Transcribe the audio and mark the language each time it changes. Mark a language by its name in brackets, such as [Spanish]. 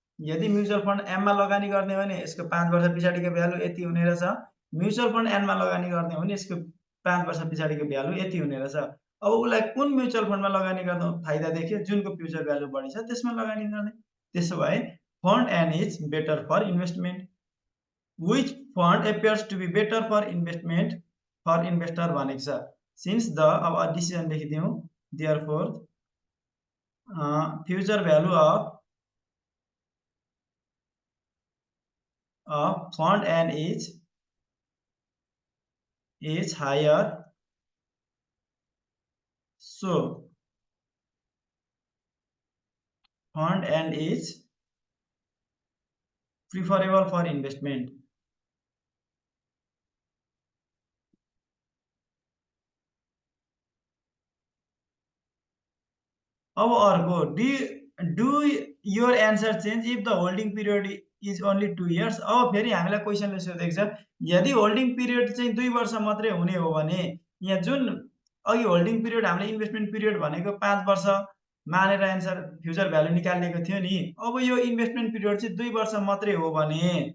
[Nepali] यदि mutual fund M मा लगानी गर्ने भने यसको 5 वर्ष पछाडिको भ्यालु यति हुने रहेछ। म्युचुअल फन्ड N मा लगानी गर्ने भने यसको 5 वर्ष पछाडिको भ्यालु यति हुने रहेछ। अब उलाई कुन म्युचुअल फन्डमा लगानी गर्दा फाइदा देख्यो? जुनको फ्युचर भ्यालु बढी छ त्यसमा लगानी गर्ने। [English] त्यसो भए fund N is better for investment. Which fund appears to be better for investment for investor [Nepali] भनेको छ। [English] Since the [Nepali] अब decision लेखिदिउँ। [English] Therefore future value of fund N is is higher, so fund and is preferable for investment. [Nepali] अब अर्को [English] do your answer change if the holding period is only 2 years. [Nepali] अब फेरि हामीलाई क्वेशनले सोधेको छ यदि होल्डिङ पिरियड चाहिँ 2 वर्ष मात्रै हुने हो भने यहाँ जुन अघि होल्डिङ पिरियड हामीले इन्भेस्टमेन्ट पिरियड भनेको 5 वर्ष मानेर एन्सर फ्युचर भ्यालु निकालेको थियो नि अब यो इन्भेस्टमेन्ट पिरियड चाहिँ 2 वर्ष मात्रै हो भने